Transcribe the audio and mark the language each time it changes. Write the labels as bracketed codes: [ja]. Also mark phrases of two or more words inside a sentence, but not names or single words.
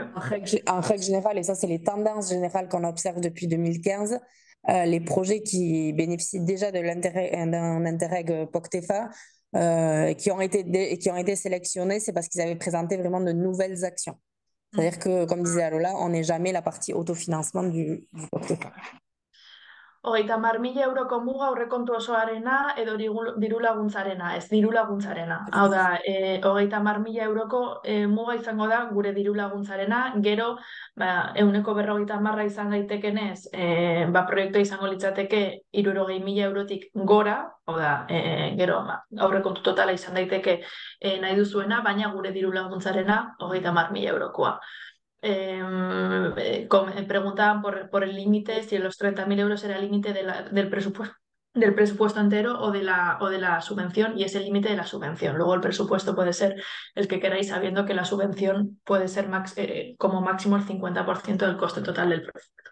[fr] En règle générale, et ça, c'est les tendances générales qu'on observe depuis 2015, les projets qui bénéficient déjà d'un Interreg POCTEFA, qui ont été sélectionnés, c'est parce qu'ils avaient présenté vraiment de nouvelles actions. C'est-à-dire que, comme disait Alola, on n'est jamais la partie autofinancement du POCTEFA. [eu] 30.000 euroko muga aurrekontu osoarena edo diru laguntzarena, ez diru laguntzarena. Hau da, 30.000 euroko muga izango da gure diru laguntzarena, gero, ba, 150.000 izan daitekenez, ba, proiektua izango litzateke 60.000 eurotik gora, hau da, gero, ba, aurrekontu totala izan daiteke nahi duzuena, baina gure diru laguntzarena 30.000 eurokoa. [es] Preguntaban por el límite, si los 30.000 euros era el límite del presupuesto entero o de la subvención, y es el límite de la subvención. Luego el presupuesto puede ser el que queráis, sabiendo que la subvención puede ser como máximo el 50% del coste total del proyecto.